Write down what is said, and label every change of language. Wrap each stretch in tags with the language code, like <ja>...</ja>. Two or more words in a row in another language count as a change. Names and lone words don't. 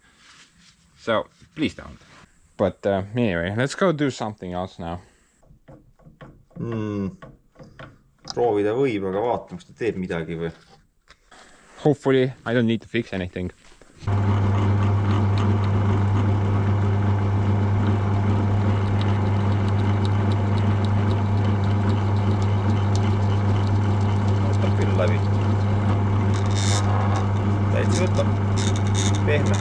<en>So please don't. But anyway, let's go do something else now.</en> <et>Proovida võib, aga vaatame, kas ta teeb midagi või.</et> <en>Hopefully I don't need to fix anything.</en> <et>Võtab küll läbi. Täitsa võtab. Pehme.</et>